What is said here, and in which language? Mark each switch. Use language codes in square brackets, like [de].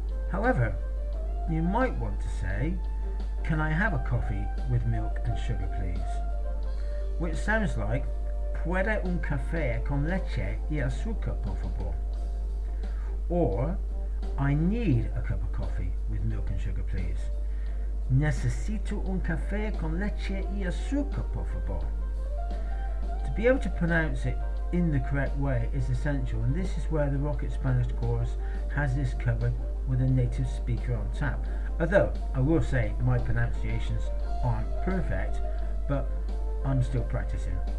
[en] However, you might want to say, "Can I have a coffee with milk and sugar, please?" Which sounds like, [es] "Puede un café con leche y azúcar, por favor?" [en] Or, "I need a cup of coffee with milk and sugar, please." [es] "Necesito un café con leche y azúcar, por favor." [en] To be able to pronounce it in the correct way is essential, and this is where the Rocket Spanish course has this covered with a native speaker on tap. Although I will say my pronunciations aren't perfect, but I'm still practicing.